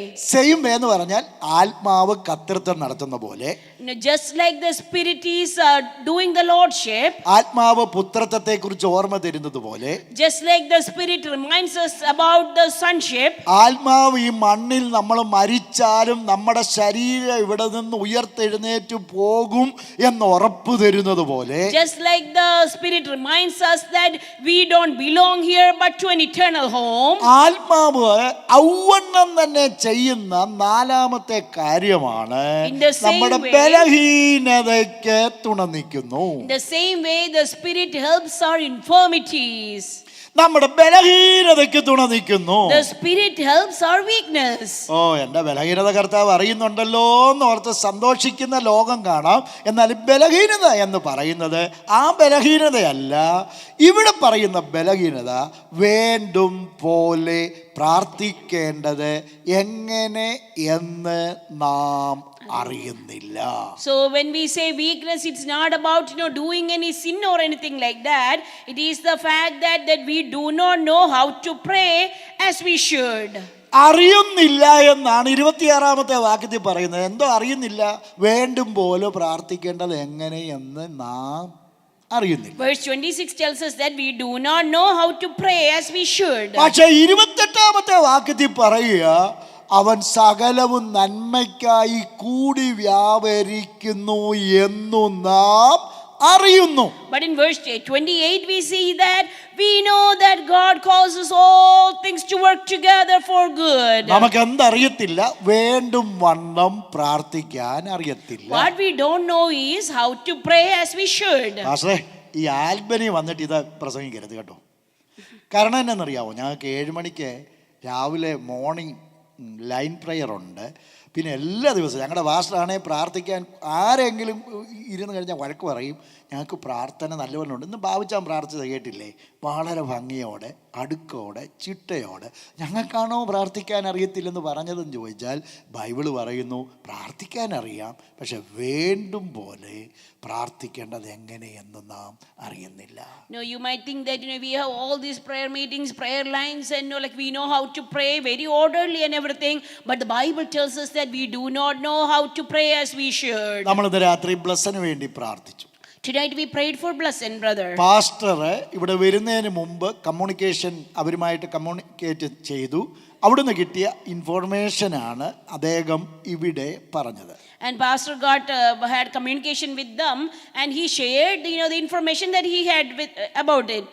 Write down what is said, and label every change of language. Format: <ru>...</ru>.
<en>same way</en> <ml>എന്ന് പറഞ്ഞാൽ ആത്മാവ് കർത്തൃത്വം നടത്തുന്ന പോലെ,</ml> <en>Just like the Spirit is doing the Lordship,</en> <ml>ആത്മാവ് പുത്രത്വത്തെ കുറിച്ച് ഓർമ്മ തരുന്നത് പോലെ,</ml> <en>just like the Spirit reminds us about the sonship,</en> <ml>ആത്മാവ് ഈ മണ്ണിൽ നമ്മൾ മരിച്ചാലും നമ്മുടെ ശരീരം ഇവിടെ നിന്ന് ഉയർത്തെഴുന്നേറ്റ് പോകും എന്ന് ഉറപ്പ് തരുന്നത് പോലെ,</ml> <en>just like the Spirit reminds us that we don't belong here but to an eternal home,</en> <ml>ആത്മാവ് ഔവണ്ണം തന്നെ ചെയ്യുന്ന 4-ാമത്തെ കാര്യമാണ് നമ്മുടെ ബലഹീനതയ്ക്ക് തുണ നിൽക്കുന്നു.</ml> <en>in the same way the Spirit helps our infirmities.</en> <ml>നമ്മുടെ ബലഹീനതയ്ക്ക് തുണ നിൽക്കുന്നു.</ml> <en>The Spirit helps our weakness.</en> <ml>ഓ, എൻ്റെ ബലഹീനത കർത്താവ് അറിയുന്നുണ്ടല്ലോ എന്നോർത്ത് സന്തോഷിക്കുന്ന ലോകം കാണാം. എന്നാൽ ബലഹീനത എന്ന് പറയുന്നത് ആ ബലഹീനതയല്ല. ഇവിടെ പറയുന്ന ബലഹീനത വേണ്ടും പോലെ പ്രാർത്ഥിക്കേണ്ടത് എങ്ങനെ എന്ന് നാം അറിയുന്നില്ല.</ml> <en>So when we say weakness, it's not about doing any sin or anything like that. It is the fact that we do not know how to pray as we should.</en> <ml>അറിയുന്നില്ല എന്നാണ് 26-ാമത്തെ വാക്യത്തിൽ പറയുന്നത്. എന്തോ അറിയുന്നില്ല, വേണ്ടും പോലെ പ്രാർത്ഥിക്കേണ്ടത് എങ്ങനെയെന്ന് നാം അറിയുന്നില്ല.</ml> <en>Verse 26 tells us that we do not know how to pray as we should.</en> <ml>പക്ഷേ 28-ാമത്തെ വാക്യത്തിൽ പറയുക, അവൻ സകലവും നന്മയ്ക്കായി കൂടി വ്യാപരിക്കുന്നു എന്നു നാം അറിയുന്നു.</ml> <en>But in verse 28 we see that we know that God causes all things to work together for good.</en> <ml>നമുക്ക് എന്തറിയത്തില്ല? വേണ്ടും വണ്ണം പ്രാർത്ഥിക്കാൻ അറിയത്തില്ല.</ml> <en>What we don't know is how to pray as we should.</en> <ml>പാസ്റ്ററേ, ഈ ആൽബനി വന്നിട്ട് ഇത് പ്രസംഗിക്കരുത് കേട്ടോ. കാരണം എന്നാണെന്നറിയാവോ, ഞങ്ങൾക്ക് 7 മണിക്ക് രാവിലെ</ml> <en>morning line prayer</en> <ml>ഉണ്ട്. പിന്നെ എല്ലാ ദിവസവും ഞങ്ങളുടെ പാസ്റ്ററാണെങ്കിൽ പ്രാർത്ഥിക്കാൻ ആരെങ്കിലും ഇരുന്ന് കഴിഞ്ഞാൽ വഴക്ക് പറയും. ഞങ്ങൾക്ക് പ്രാർത്ഥന നല്ലപോലെ ഉണ്ട്. ഇന്ന് ഭാവിച്ചാൻ പ്രാർത്ഥിച്ചത് കേട്ടില്ലേ? വളരെ ഭംഗിയോടെ, അടുക്കോടെ, ചിട്ടയോടെ. ഞങ്ങൾക്കാണോ പ്രാർത്ഥിക്കാൻ അറിയത്തില്ലെന്ന് പറഞ്ഞതെന്ന് ചോദിച്ചാൽ ബൈബിള് പറയുന്നു പ്രാർത്ഥിക്കാൻ അറിയാം, പക്ഷെ വേണ്ടും പോലെ പ്രാർത്ഥിക്കേണ്ടത് എങ്ങനെയെന്ന് നാം അറിയുന്നില്ല.</ml> <en>No, you might think that we have all these prayer meetings, prayer lines, and like we know how to pray very orderly and everything, but the Bible tells us that we do not know how to pray as we should.</en> <ml>നമ്മളിന്ന് രാത്രി ബ്ലസ്സിന് വേണ്ടി പ്രാർത്ഥിച്ചു.</ml> <en>Tonight we prayed for blessing, brother.</en> <ml>Pastor ഇവിടെ വരുന്നതിന് മുമ്പ് അവരുമായിട്ട് communicate ചെയ്തു. അവിടുന്ന് കിട്ടിയ ഇൻഫോർമേഷനാണ് അദ്ദേഹം ഇവിടെ പറഞ്ഞത്.</ml> <en>And pastor had communication with them, and he shared the information that he had about it.</en>